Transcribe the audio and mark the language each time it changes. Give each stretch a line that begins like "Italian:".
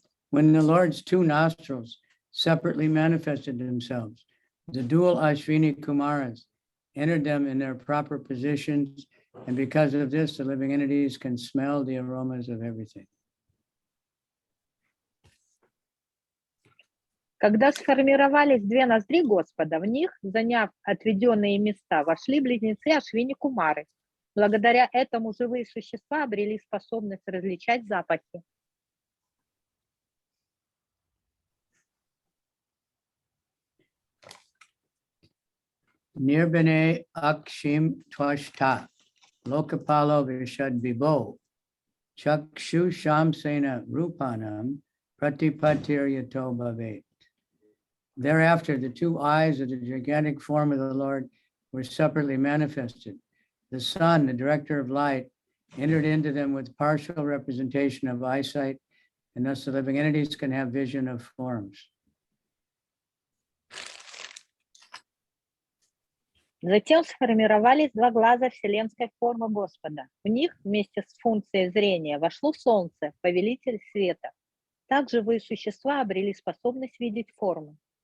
English: When the Lord's two nostrils separately manifested themselves, the dual Ashvini Kumaras entered them in their proper positions, and because of this, the living entities can smell the aromas of everything.
Russian: Когда сформировались две ноздри Господа, в них, заняв отведенные места, вошли близнецы Ашвини Кумары. Благодаря этому живые существа обрели способность различать запахи.
Sanskrit: Nirbane Akshim Twashta Lokapalo Vishad Bibo Chakshu Shamsena Rupanam Pratipatir Yato Bhavet.
English: Thereafter, the two eyes of the gigantic form of the Lord were separately manifested. The sun, the director of light, entered into them with partial representation of eyesight, and thus the living entities can have vision of forms.
Russian: Затем сформировались два глаза вселенской формы Господа. В них вместе с функцией зрения вошло Солнце, повелитель света. Так живые существа обрели способность видеть формы.